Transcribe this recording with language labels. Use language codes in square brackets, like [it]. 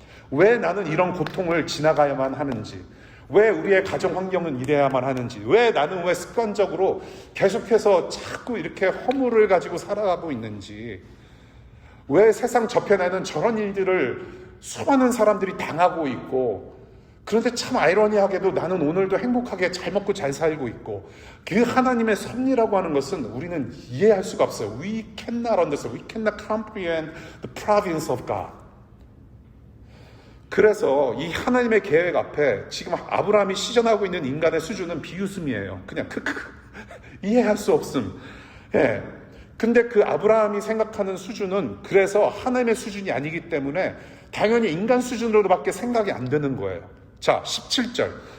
[ko] 왜 나는 이런 고통을 지나가야만 하는지, 왜 우리의 가정 환경은 이래야만 하는지, 왜 나는 왜 습관적으로 계속해서 자꾸 이렇게 허물을 가지고 살아가고 있는지, 왜 세상 저편에는 저런 일들을 수많은 사람들이 당하고 있고, 그런데 참 아이러니하게도 나는 오늘도 행복하게 잘 먹고 잘 살고 있고, 그 하나님의 섭리라고 하는 것은 우리는 이해할 수가 없어요. [en] We cannot understand, we cannot comprehend the providence of God. [ko] 그래서 이 하나님의 계획 앞에 지금 아브라함이 시전하고 있는 인간의 수준은 비웃음이에요. 그냥 크크 이해할 수 없음. 근데 그 아브라함이 생각하는 수준은 그래서 하나님의 수준이 아니기 때문에 당연히 인간 수준으로밖에 생각이 안 되는 거예요. 자, 17절.